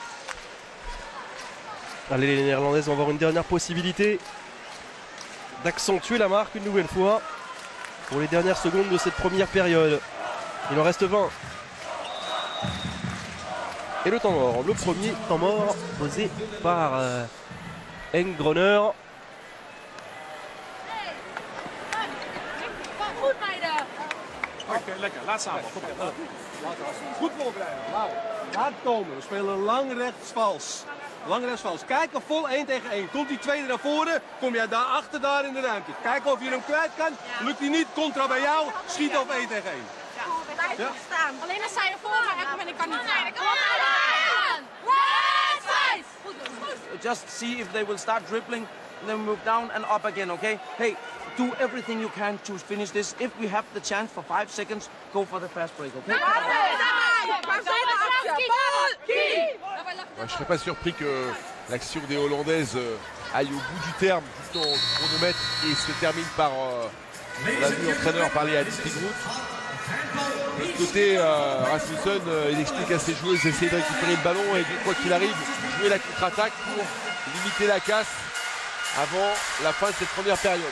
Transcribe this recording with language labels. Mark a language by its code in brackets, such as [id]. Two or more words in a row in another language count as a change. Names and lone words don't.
[fr] Allez, les Néerlandaises vont avoir une dernière possibilité d'accentuer la marque une nouvelle fois pour les dernières secondes de cette première période. Il en reste 20. Et le temps mort, le premier temps mort posé par Enggroner. [nl] Goed, meiden. Oké, lekker. Laat samen. Kom op. Goed voorbereiden. Laat komen. We spelen lang rechts-vals. Lang rechts-vals. Kijken vol 1 tegen 1. Komt die tweede naar voren, kom jij daarachter daar in de ruimte. Kijken of je hem kwijt kan. Lukt die niet, contra bij jou. Schiet op 1 tegen 1. Ja. Staan. Alleen als zij ervoor gaan hebben en ik kan niet staan. Kom op, goed doen. [en] Just see if they will start dribbling, then move down and up again, okay? Hey, do everything you can to finish this. If we have the chance for 5 seconds, go for the fast break, okay? [fr] Ouais, je ne serais pas surpris que l'action des Hollandaises aille au bout du terme, tout en chronomètre, et se termine par, on l'a vu l'entraîneur parler à Stigrout. De l'autre côté, Rasmussen, il explique à ses joueuses d'essayer de récupérer le ballon et quoi qu'il arrive, jouer la contre-attaque pour limiter la casse avant la fin de cette première période.